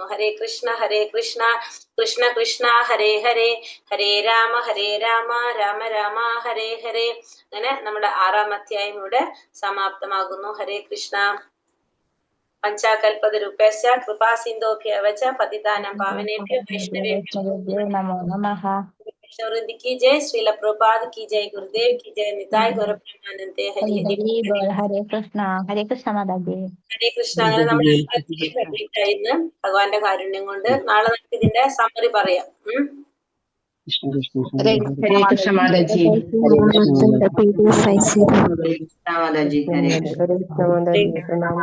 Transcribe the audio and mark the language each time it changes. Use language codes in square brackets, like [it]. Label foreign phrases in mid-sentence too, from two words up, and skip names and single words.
[ml] ഹരേ കൃഷ്ണ കൃഷ്ണ കൃഷ്ണ ഹരേ ഹരേ, ഹരേ രാമ രാമ രാമ ഹരേ ഹരേ. അങ്ങനെ നമ്മുടെ 6-ാം അധ്യായം ഇവിടെ സമാപ്തമാകുന്നു. ഹരേ കൃഷ്ണ. [sa] पञ्चाकल्पतरुपेश्च कृपा सिन्धोभ्यव च पतितानं पावनेभ्यो वैष्णवेभ्यो नमो नमः। [hi] वृंद की जय। श्रील प्रभुपाद की जय। गुरुदेव की जय। [bn] নিতাই গৌর প্রেমানন্দে। হরি হরি বোল। [hi] हरे कृष्ण माതാജി। [ml] ഹരേ കൃഷ്ണ. അങ്ങനെ നമ്മൾ കംപ്ലീറ്റ് ആയിരുന്നു ഭഗവാന്റെ കാരുണ്യം കൊണ്ട്. നാളെ നമുക്ക് ഇതിന്റെ സമ്മറി പറയാം. ഹരേ കൃഷ്ണ മാതാജി. മാതാജി ഹരേ കൃഷ്ണ.